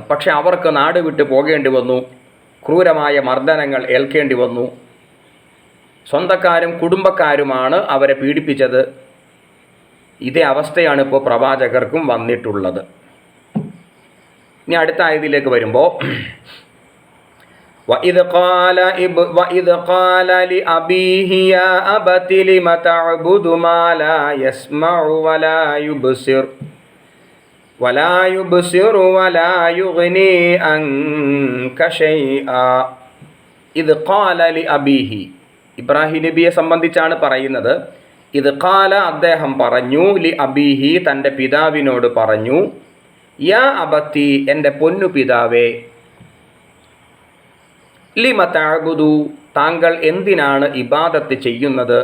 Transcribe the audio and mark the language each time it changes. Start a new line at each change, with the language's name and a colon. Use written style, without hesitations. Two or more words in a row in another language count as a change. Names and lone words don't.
Malayalam: പക്ഷെ അവർക്ക് നാട് വിട്ട് പോകേണ്ടി വന്നു, ക്രൂരമായ മർദ്ദനങ്ങൾ ഏൽക്കേണ്ടി വന്നു. സ്വന്തക്കാരും കുടുംബക്കാരുമാണ് അവരെ പീഡിപ്പിച്ചത്. ഇതേ അവസ്ഥയാണ് ഇപ്പോൾ പ്രവാചകർക്കും വന്നിട്ടുള്ളത്. ഇനി അടുത്ത ആയതിലേക്ക് വരുമ്പോൾ
Arabic: وَإِذْ قَالَ لِأَبِيهِ يَا أَبَتِ لِمَ تَعْبُدُ مَا لَا يَسْمَعُ وَلَا يُبْصِرُ وَلَا يُغْنِي عَنْكَ شَيْئًا. إذ قال لأبيه,
Malayalam: ഇബ്രാഹിം നബിയെ സംബന്ധിച്ചാണ് പറയുന്നത്.
Arabic: إذ قال,
Malayalam: അദ്ദേഹം പറഞ്ഞു,
Arabic: لأبيه,
Malayalam: തൻ്റെ പിതാവിനോട് പറഞ്ഞു,
Arabic: يا أبت,
Malayalam: എൻ്റെ പൊന്നു പിതാവേ,
Arabic: لم تعبد,
Malayalam: താങ്കൾ എന്തിനാണ് ഇബാദത്ത് ചെയ്യുന്നത്?